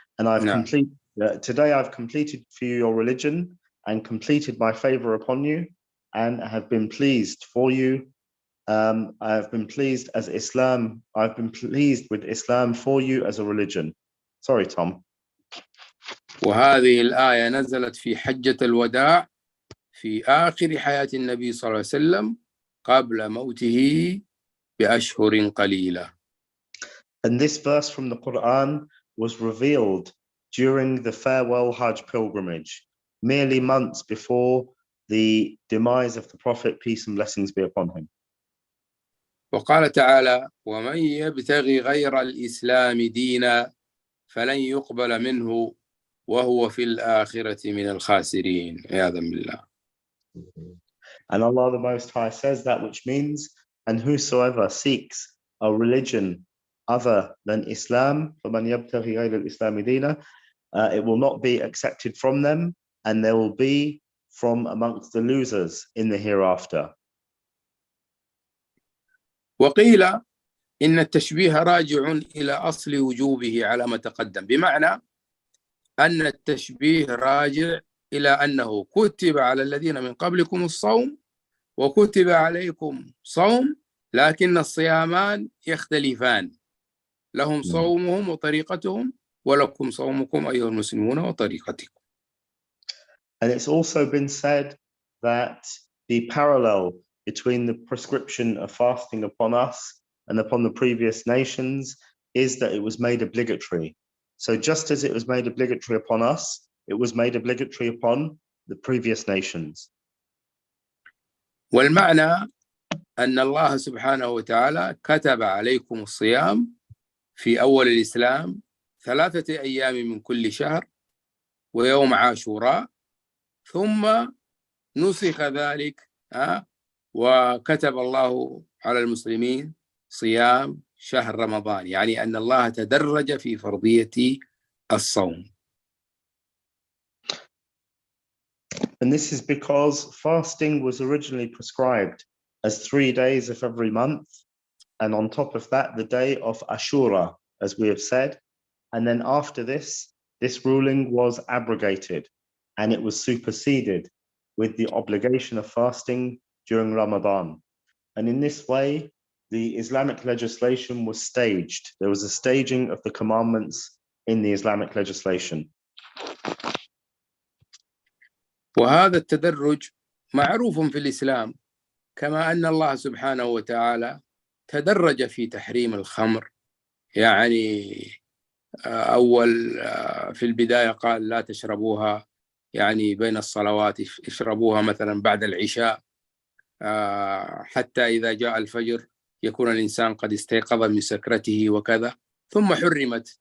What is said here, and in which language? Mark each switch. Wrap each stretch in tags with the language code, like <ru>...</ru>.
<en>And I've completed today I've completed for you your religion and completed my favor upon you and have been pleased for you. I have been pleased as Islam. I've been pleased with Islam for you as a religion. Sorry, Tom.</en> <ar>وهذه الآية نزلت في حجة الوداع في آخر حياة النبي صلى الله عليه وسلم قبل موته بأشهر قليلة.</ar> <en>And this verse from the Quran was revealed during the farewell Hajj pilgrimage, merely months before the demise of the Prophet, peace and blessings be upon him.</en> <ar>وقال تعالى ومن يبتغي غير الإسلام دينا فلن يقبل منه وهو في الآخرة من الخاسرين عياذا بالله.</ar> <en>And Allah the Most High says that, which means, and whosoever seeks a religion other than Islam,</en> <ar>فَمَنْ يَبْتَغِي غَيْرَ الْإِسْلَامِ دِينًا,</ar> <en>it will not be accepted from them, and they will be from amongst the losers in the hereafter.</en> <ar>وقيل إن التشبيه راجع إلى أصل وجوبه على ما تقدم، بمعنى أن التشبيه راجع إلى أنه كتب على الذين من قبلكم الصوم وكتب عليكم صوم، لكن الصيامان يختلفان، لهم صومهم وطريقتهم ولكم صومكم أيها المسلمون وطريقتكم.</ar> <en>And it's also been said that the parallel between the prescription of fasting upon us and upon the previous nations is that it was made obligatory. So just as it was made obligatory upon us, it was made obligatory upon the previous nations.</en> <ar>والمعنى أن الله سبحانه وتعالى كتب عليكم الصيام في أول الإسلام 3 أيام من كل شهر ويوم عاشوراء، ثم نسخ ذلك وكتب الله على المسلمين صيام شهر رمضان، يعني أن الله تدرج في فرضية الصوم.</ar> <en>And this is because fasting was originally prescribed as 3 days of every month, and on top of that, the day of Ashura, as we have said. And then after this ruling was abrogated, and it was superseded with the obligation of fasting during Ramadan. And in this way, the Islamic legislation was staged. There was a staging of the commandments in the Islamic legislation.</en> <ar>وهذا التدرج معروف في الإسلام، كما أن الله سبحانه وتعالى تدرج في تحريم الخمر، يعني أول في البداية قال لا تشربوها يعني بين الصلوات، اشربوها مثلا بعد العشاء حتى إذا جاء الفجر يكون الإنسان قد استيقظ من سكرته وكذا، ثم حرمت.</ar>